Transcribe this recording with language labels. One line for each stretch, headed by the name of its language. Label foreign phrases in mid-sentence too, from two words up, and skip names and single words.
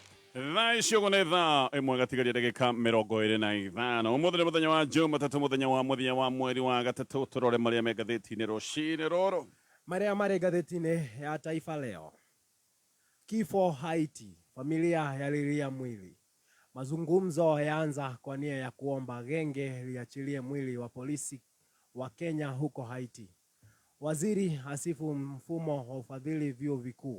Kikuyu: Thaa icio nĩ thaa ĩmwe gatigaria ndagĩka 25 ũmũthĩ nĩ mũthenya wa Jumatatu mũthenya wa mũthia wa mweri wa gatatũ tũrore marĩa me ngathĩti-inĩ rũcinĩ rũrũ Marĩa marĩ ngathĩti-inĩ ya Taifa Leo.
Swahili: Kifo Haiti, familia yalilia mwili. Mazungumzo yaanza kwa nia ya kuomba genge liachilie mwili wa polisi wa Kenya huko Haiti. Waziri asifu mfumo wa ufadhili vyuo vikuu.